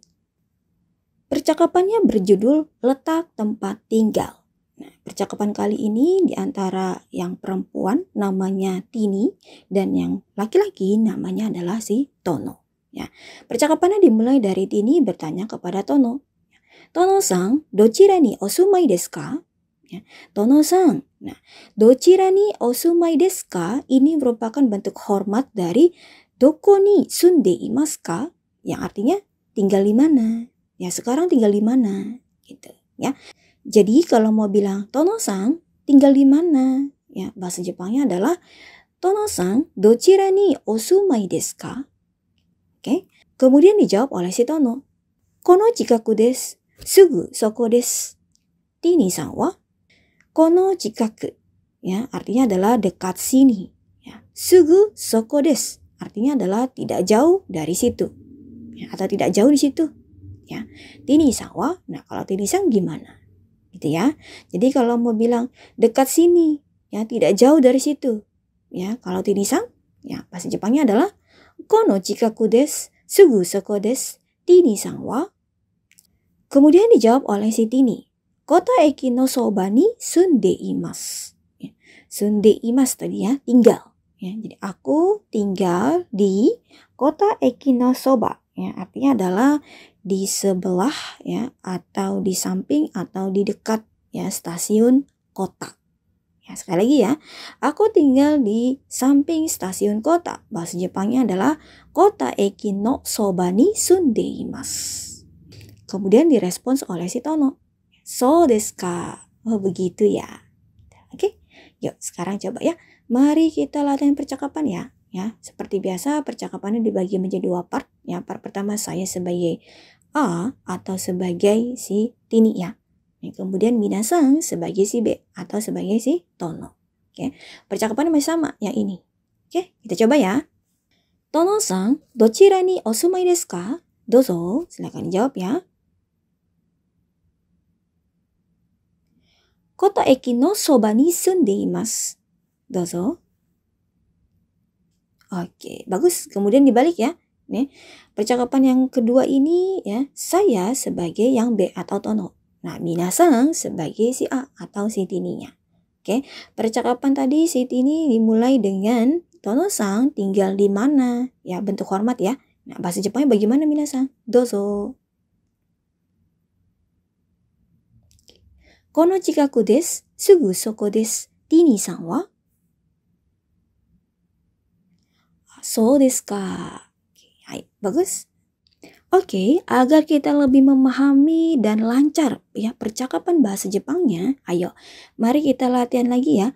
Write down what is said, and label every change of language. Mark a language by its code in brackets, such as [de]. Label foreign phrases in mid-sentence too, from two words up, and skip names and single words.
[id] Percakapannya berjudul letak tempat tinggal. Nah, percakapan kali ini di antara yang perempuan namanya Tini dan yang laki-laki namanya adalah si Tono. Ya, percakapannya dimulai dari Tini bertanya kepada Tono. [ja] Tono-san, どちらにお住まいですか? Ya, Tono-san, nah, どちらにお住まいですか? [id] Ini merupakan bentuk hormat dari [ja] どこに住んでいますか? [id] Yang artinya tinggal di mana? Ya sekarang tinggal di mana gitu ya. Jadi kalau mau bilang Tono-san tinggal di mana? Ya bahasa Jepangnya adalah Tono-san [ja] どちらにお住まいですか? [id] Oke. Kemudian dijawab oleh si Tono. [ja] この近くです。すぐそこです. Tini-san は この近く. [id] Ya artinya adalah dekat sini. [ja] Ya. すぐそこです. [id] Artinya adalah tidak jauh dari situ. ya, atau tidak jauh di situ. Ya, tini-san wa. Nah, kalau tini-san gimana? Gitu ya. Jadi kalau mau bilang dekat sini, ya tidak jauh dari situ. Ya, kalau tini-san, ya bahasa Jepangnya adalah [ja] この近くです、すぐそこです、ティニさんは. [id] Kemudian dijawab oleh si Tini. [ja] コタ駅のそばに住んでいます. [id] Ya, [ja] 住んでいます [id] tadi ya, tinggal. Ya, jadi aku tinggal di kota [ja] 駅のそば. [id] Ya, artinya adalah di sebelah ya, atau di samping atau di dekat ya stasiun kota. Ya, sekali lagi ya, aku tinggal di samping stasiun kota. Bahasa Jepangnya adalah [ja] コタ駅のそばに住んでいます. [id] Kemudian direspons oleh si Tono. [ja] そうですか. [id] Oh begitu ya. Oke, yuk sekarang coba ya. Mari kita latihan percakapan ya. Ya, seperti biasa percakapannya dibagi menjadi 2 part. Ya, part pertama saya sebagai A atau sebagai si Tini ya. Kemudian minasan sebagai si B atau sebagai si Tono. Oke, percakapannya masih sama yang ini. Oke, kita coba ya. [ja] Tono-san, どちらにお住まいですか? Dozo, [id] silakan dijawab ya. [ja] コタ駅のそばに住んでいます. Dozo. [id] Oke, bagus. Kemudian dibalik ya. Nih, percakapan yang kedua ini ya, saya sebagai yang B atau Tono. Nah, minasan sebagai si A atau si Tininya. Oke, percakapan tadi si Tini dimulai dengan Tono-san tinggal di mana? Ya, bentuk hormat ya. Nah, bahasa Jepangnya bagaimana minasan? [ja] Dozo. この近くです、すぐそこです. ティニさんは?そうですか. [id] Hai, bagus. Oke, agar kita lebih memahami dan lancar ya percakapan bahasa Jepangnya, ayo mari kita latihan lagi ya.